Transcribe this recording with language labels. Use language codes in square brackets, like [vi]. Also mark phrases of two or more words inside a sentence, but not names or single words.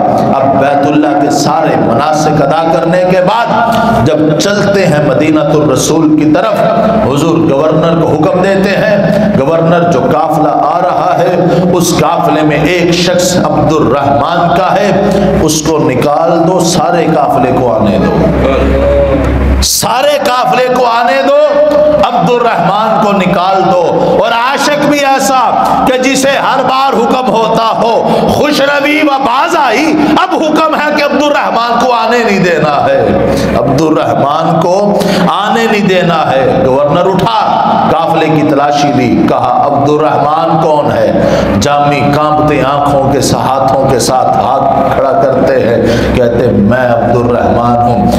[ur] اب بیت اللہ کے سارے مناسک ادا کرنے کے بعد جب چلتے ہیں مدینہ الرسول کی طرف، حضور گورنر کو حکم دیتے ہیں، گورنر جو قافلہ آ رہا ہے اس قافلے میں ایک شخص عبد الرحمن کا ہے، اس کو نکال دو، سارے قافلے کو آنے دو، سارے قافلے کو آنے دو، عبد الرحمن کو نکال دو۔ اور عاشق بھی ایسا کہ جسے ہر بار حکم ہوتا ہو [fa] خوش روی و باز آئی، [ur] اب حکم ہے کہ عبد الرحمن کو آنے نہیں دینا ہے، عبد الرحمن کو آنے نہیں دینا ہے۔ گورنر اٹھا، قافلے کی تلاشی لی، کہا عبد الرحمن کون ہے؟ جامی کانپتے آنکھوں کے ہاتھوں کے ساتھ ہاتھ کھڑا کرتے ہیں، کہتے میں عبد الرحمن ہوں۔